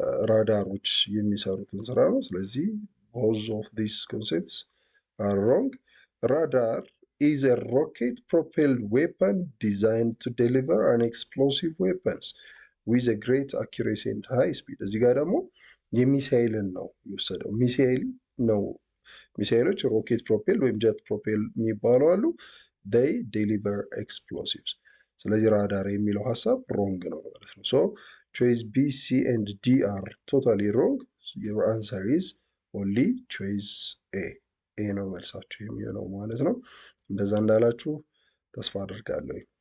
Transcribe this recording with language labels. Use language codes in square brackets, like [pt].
[am] ራዳሮች የሚሰሩትን ስራ ነው። ስለዚህ [en] both of these concepts are wrong. Radar is a rocket-propelled weapon designed to deliver an explosive weapons with a great accuracy and high speed. [am] እዚህ ጋር ደግሞ የሚሳይልን ነው የወሰደው። ሚሳይል ነው። ሚሳይሎች ሮኬት ፕሮፔል ወይም ጀት ፕሮፔል የሚባሉ አሉ። [en] they deliver explosives. [am] ስለዚህ ራዳር የሚለው ሀሳብ ሮንግ ነው ማለት ነው። ሶ [en] choice B, C and D are totally wrong. Your answer is only choice A. [am] ኤ ነው መልሳችሁ የሚሆነው ማለት ነው። እንደዛ እንዳላችሁ ተስፋ አድርጋለሁ።